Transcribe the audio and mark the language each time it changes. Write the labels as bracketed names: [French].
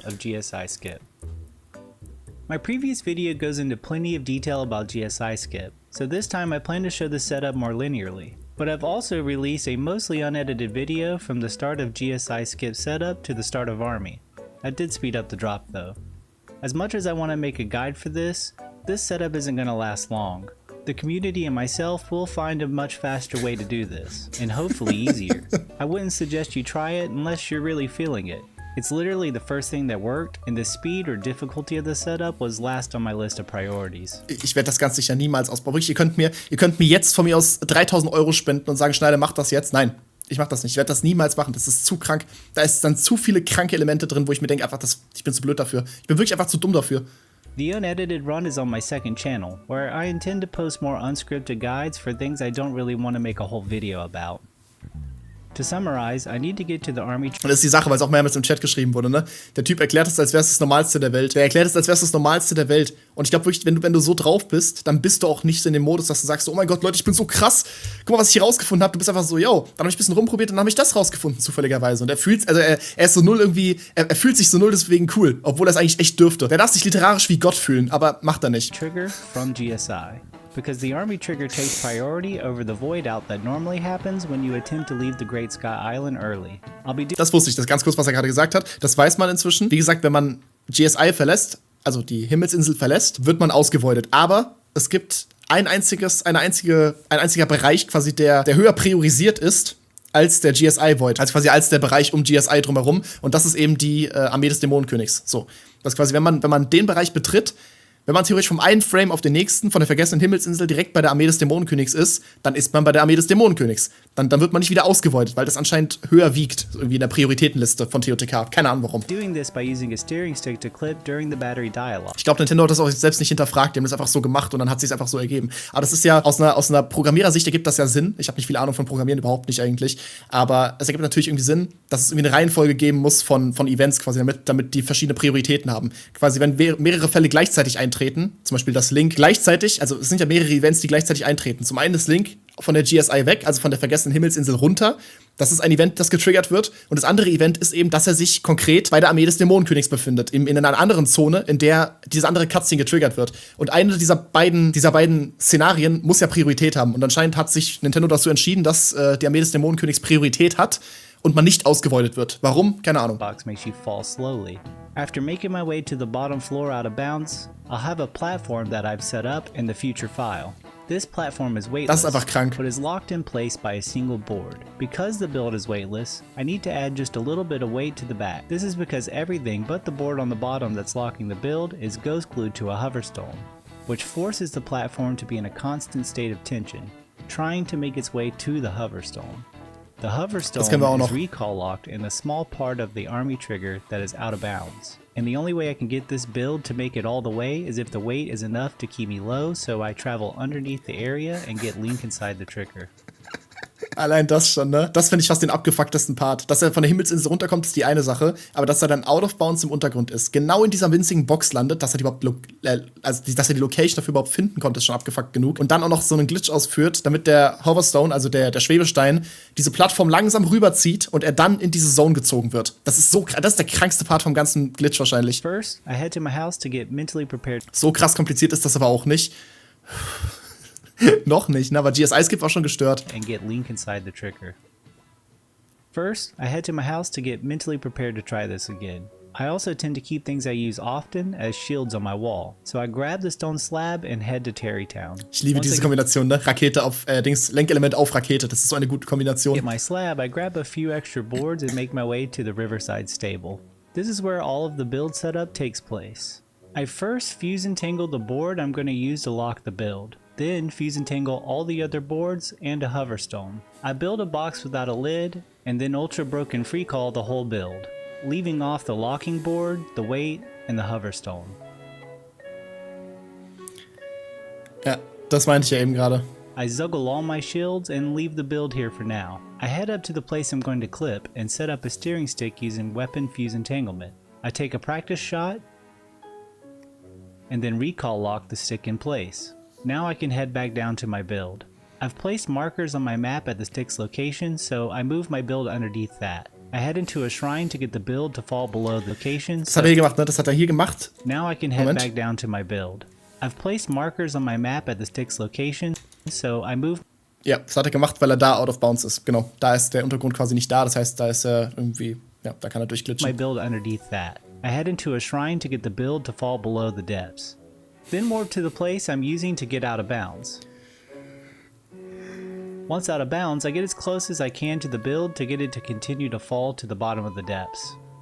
[English] Of GSI skip. My previous video goes into plenty of detail about GSI skip, so this time I plan to show the setup more linearly. But I've also released a mostly unedited video from the start of GSI skip setup to the start of Army. I did speed up the drop though. As much as I want to make a guide for this setup isn't going to last long. The community and myself will find a much faster way to do this, and hopefully easier. I wouldn't suggest you try it unless you're really feeling it. It's literally the first thing that worked, and the speed or difficulty of the setup was last on my list of priorities. [German] Ich werde das ganz sicher niemals ausbauen. Ihr könnt mir jetzt von mir aus 3.000 € spenden und sagen, Schneider, mach das jetzt. Nein, ich mach das nicht. Ich werde das niemals machen. Das ist zu krank. Da ist dann zu viele kranke Elemente drin, wo ich mir denke, einfach, ich bin zu blöd dafür. Ich bin wirklich einfach zu dumm dafür. [English] The unedited run is on my second channel, where I intend to post more unscripted guides for things I don't really want to make a whole video about. To summarize, I need to get to the army. [German] Und das ist die Sache, weil es auch mehrmals im Chat geschrieben wurde, ne? Der Typ erklärt es, als wäre es das Normalste der Welt. Der erklärt es, als wäre es das Normalste der Welt. Und ich glaube wirklich, wenn du so drauf bist, dann bist du auch nicht in dem Modus, dass du sagst, oh mein Gott, Leute, ich bin so krass. Guck mal, was ich hier rausgefunden habe. Du bist einfach so, yo, dann habe ich ein bisschen rumprobiert und dann habe ich das rausgefunden, zufälligerweise. Und er ist so null irgendwie, er fühlt sich so null deswegen cool, obwohl er es eigentlich echt dürfte. Der darf sich literarisch wie Gott fühlen, aber macht er nicht. [English] Trigger from GSI. Because the army trigger takes priority over the void out that normally happens when you attempt to leave the Great Sky Island early. [German] Das wusste ich, das ganz kurz, was er gerade gesagt hat. Das weiß man inzwischen. Wie gesagt, wenn man GSI verlässt, also die Himmelsinsel verlässt, wird man ausgevoidet. Aber es gibt ein einziger Bereich quasi, der höher priorisiert ist als der GSI Void, also quasi als der Bereich um GSI drumherum. Und das ist eben die Armee des Dämonenkönigs. So, das quasi, wenn man den Bereich betritt, wenn man theoretisch vom einen Frame auf den nächsten von der vergessenen Himmelsinsel direkt bei der Armee des Dämonenkönigs ist, dann ist man bei der Armee des Dämonenkönigs. Dann wird man nicht wieder ausgevoidet, weil das anscheinend höher wiegt, irgendwie in der Prioritätenliste von TOTK. Keine Ahnung warum. [English] Doing this by using a steering stick to clip during the battery dialogue. [German] Ich glaube, Nintendo hat das auch selbst nicht hinterfragt, die haben das einfach so gemacht und dann hat es sich einfach so ergeben. Aber das ist ja aus einer Programmierersicht ergibt das ja Sinn. Ich habe nicht viel Ahnung von Programmieren, überhaupt nicht eigentlich. Aber es ergibt natürlich irgendwie Sinn, dass es irgendwie eine Reihenfolge geben muss von Events quasi, damit die verschiedene Prioritäten haben. Quasi, wenn mehrere Fälle gleichzeitig eintreten, zum Beispiel das Link gleichzeitig, also es sind ja mehrere Events, die gleichzeitig eintreten. Zum einen das Link von der GSI weg, also von der vergessenen Himmelsinsel runter. Das ist ein Event, das getriggert wird. Und das andere Event ist eben, dass er sich konkret bei der Armee des Dämonenkönigs befindet. In einer anderen Zone, in der diese andere Cutscene getriggert wird. Und eine dieser beiden Szenarien muss ja Priorität haben. Und anscheinend hat sich Nintendo dazu entschieden, dass die Armee des Dämonenkönigs Priorität hat und man nicht ausgevoidet wird. Warum? Keine Ahnung. [English] Box makes you fall slowly. After making my way to the bottom floor out of bounds, I'll have a platform that I've set up in the future file. This platform is weightless, [German] das ist einfach krank. [English] But is locked in place by a single board. Because the build is weightless, I need to add just a little bit of weight to the back. This is because everything but the board on the bottom that's locking the build is ghost glued to a hover stone. which forces the platform to be in a constant state of tension, trying to make its way to the hoverstone. The hoverstone [German] kennen wir auch [English] is [German] noch. [English] recall locked in a small part of the army trigger that is out of bounds. And the only way I can get this build to make it all the way is if the weight is enough to keep me low, so I travel underneath the area and get Link inside the trigger. [German] Allein das schon, ne? Das finde ich fast den abgefucktesten Part. Dass er von der Himmelsinsel runterkommt, ist die eine Sache. Aber dass er dann [English] out of bounds [German] im Untergrund ist, genau in dieser winzigen Box landet, dass er dass er die Location dafür überhaupt finden konnte, ist schon abgefuckt genug. Und dann auch noch so einen Glitch ausführt, damit der Hoverstone, also der Schwebestein, diese Plattform langsam rüberzieht und er dann in diese Zone gezogen wird. Das ist der krankste Part vom ganzen Glitch wahrscheinlich. [English] First, I head to my house to get mentally prepared. [German] So krass kompliziert ist das aber auch nicht. Noch nicht, ne? Aber GSI Skip war schon gestört. [English] And get Link inside the trigger. First, I head to my house to get mentally prepared to try this again. I also tend to keep things I use often as shields on my wall, so I grab the stone slab and head to Terrytown. [German] Ich liebe diese Kombination, ne? Rakete auf, Lenkelement auf Rakete. Das ist so eine gute Kombination. [English] Get my slab, I grab a few extra boards and make my way to the Riverside stable. This is where all of the build setup takes place. I first fuse and tangle the board I'm going to use to lock the build. Then fuse and tangle all the other boards and a hoverstone. I build a box without a lid, and then ultra broken free call the whole build, leaving off the locking board, the weight, and the hoverstone. [German] Ja, das meinte ich ja eben gerade. [English] I zuggle all my shields and leave the build here for now. I head up to the place I'm going to clip and set up a steering stick using weapon fuse entanglement. I take a practice shot and then recall lock the stick in place. Now I can head back down to my build. I've placed markers on my map at the stick's location, so I move my build underneath that. I head into a shrine to get the build to fall below the location. [German] Das hat er hier gemacht, ne? Das hat er hier gemacht. [English] Now I can head back down to my build. I've placed markers on my map at the stick's location, so I move. [German] Ja, das hat er gemacht, weil er da [English] out of bounds [German] ist. Genau, da ist der Untergrund quasi nicht da. Das heißt, da ist er irgendwie, ja, da kann er durchglitschen. [English] My build underneath that. I head into a shrine to get the build to fall below the depths. Then warp to the place I'm using to get out of bounds. Once out of bounds, I get as close as I can to the build to get it to continue to fall to the bottom of the depths.